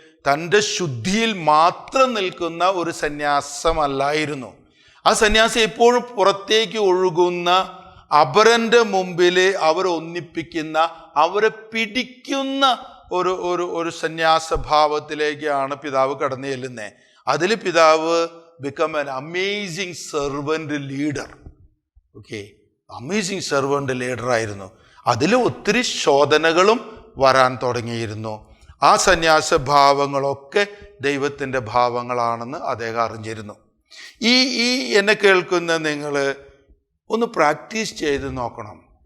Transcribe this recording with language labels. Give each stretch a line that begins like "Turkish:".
Malayalam: തൻ്റെ ശുദ്ധിയിൽ മാത്രം നിൽക്കുന്ന ഒരു സന്യാസമല്ലായിരുന്നു. ആ സന്യാസം എപ്പോഴും പുറത്തേക്ക് ഒഴുകുന്ന, അപരൻ്റെ മുമ്പിൽ അവരെ ഒന്നിപ്പിക്കുന്ന, അവരെ പിടിക്കുന്ന ഒരു ഒരു ഒരു സന്യാസഭാവത്തിലേക്കാണ് പിതാവ് കടന്നു ചെല്ലുന്നത്. അതിൽ പിതാവ്
English: become an amazing servant leader.
Malayalam: Okay, amazing servant leader ആയിരുന്നു. അതിൽ ഒത്തിരി ശോധനകളും വരാൻ തുടങ്ങിയിരുന്നു. ആ സന്യാസഭാവങ്ങളൊക്കെ ദൈവത്തിൻ്റെ ഭാവങ്ങളാണെന്ന് അദ്ദേഹം അറിഞ്ഞിരുന്നു. ഈ എന്നെ കേൾക്കുന്ന നിങ്ങൾ ഒന്ന് പ്രാക്ടീസ് ചെയ്ത് നോക്കണം.